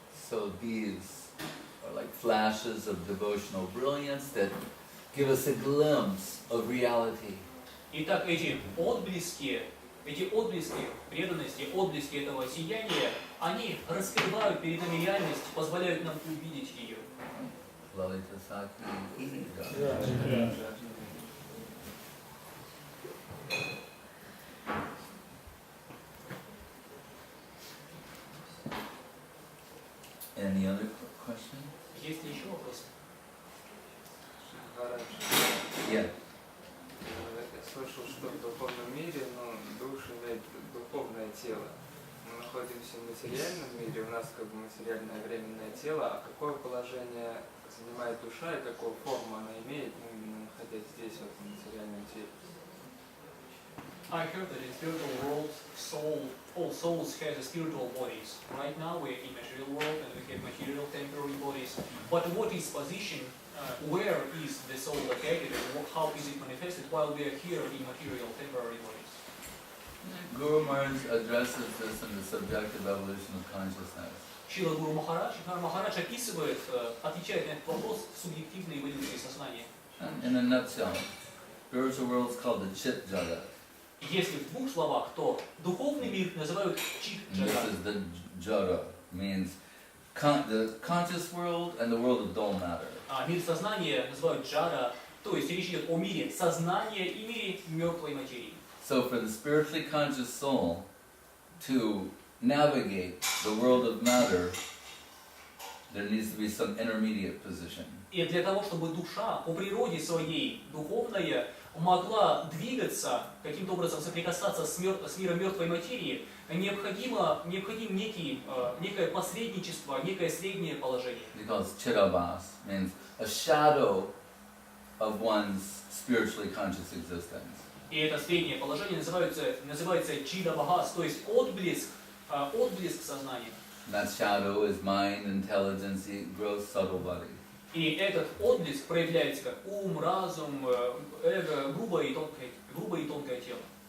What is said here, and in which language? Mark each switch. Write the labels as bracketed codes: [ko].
[en] So these are like flashes of devotional brilliance that give us a glimpse of reality. [ru] Итак, эти отблески преданности, отблески этого сияния, они раскрывают перед нами реальность, позволяют нам увидеть ее. [en] Lalita Saki, Riga. Any other question? [ru] Есть ли еще вопросы? [en] Yeah. [ru] Я слышал, что в духовном мире, душа имеет духовное тело. Мы находимся в материальном мире, у нас как бы материальное временное тело, а какое положение занимает душа и какую форму она имеет, именно находясь здесь, в материальном теле? [en] I heard that in spiritual world, all souls have spiritual bodies. Right now we're in material world and we have material temporary bodies. But what is position, where is the soul located and how is it manifested while we are here in material temporary bodies? Guru Maharaj addresses this in the subjective evolution of consciousness. [ru] Шрила Гуру Махарадж описывает, отвечает на этот вопрос субъективной эволюции сознания. [en] And in a nutshell, spiritual world is called the Chit Jagat. [ru] Если в двух словах, то духовный мир называют чит [en] And this [ru] джагат. [en] is the Jara, means the conscious world and the world of dull matter. [ru] Мир сознания называют джара, то есть речь идет о мире сознания и мире мертвой материи. [en] So for the spiritually conscious soul to navigate the world of matter, there needs to be some intermediate position. [ru] И для того, чтобы душа по природе своей духовная могла двигаться, каким-то образом соприкасаться с миром мертвой материи, необходим некое посредничество, некое среднее положение. [en] Because Chirabhas means a shadow of one's spiritually conscious existence. [ru] И это среднее положение называется чидабхас, то есть отблеск сознания. [en] That shadow is mind, intelligence, gross, subtle body. [ru] И этот отблеск проявляется как ум, разум, эго, грубое и тонкое тело.